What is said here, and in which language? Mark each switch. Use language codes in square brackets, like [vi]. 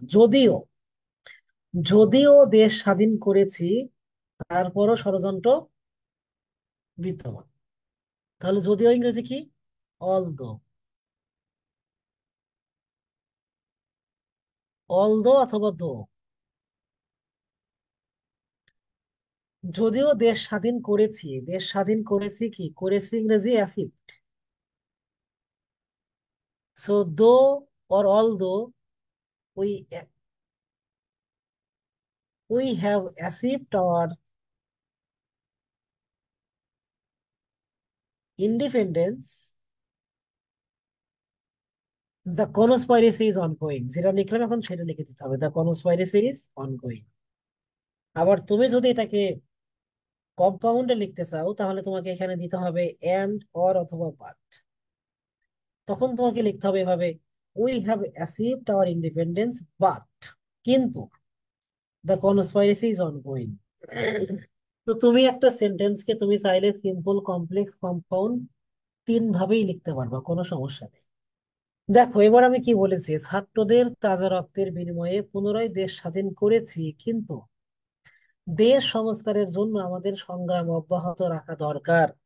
[bn] যদিও যদিও দেশ স্বাধীন করেছি তারপরও ষড়যন্ত্র বিদ্যমান। তাহলে যদিও ইংরেজি কি? অলদো। অলদো অথবা দো। যদিও দেশ স্বাধীন করেছি, দেশ স্বাধীন করেছি, কি করেছি ইংরেজি অ্যাসিভ। [en] So though or although we we have achieved our independence, the conspiracy is ongoing। [bn] যেটা লিখলাম এখন সেটা লিখে দিতে হবে, [en] the conspiracy is ongoing। [bn] আবার তুমি যদি এটাকে কম্পাউন্ডে লিখতে চাও তাহলে তোমাকে এখানে দিতে হবে and or অথবা but। তখন তোমাকে লিখতে হবে এভাবে, [en] we have achieved our independence but, কিন্তু the conspiracy is ongoing। [bn] তো তুমি একটা সেন্টেন্সকে তুমি চাইলে সিম্পল, কমপ্লেক্স, কম্পাউন্ড তিন ভাবেই লিখতে পারবা, কোনো সমস্যা নেই। দেখো এবার আমি কি বলেছি, ছাত্রদের তাজা রক্তের বিনিময়ে পুনরায় দেশ স্বাধীন করেছি, কিন্তু দেশ সংস্কারের জন্য আমাদের সংগ্রাম অব্যাহত রাখা দরকার।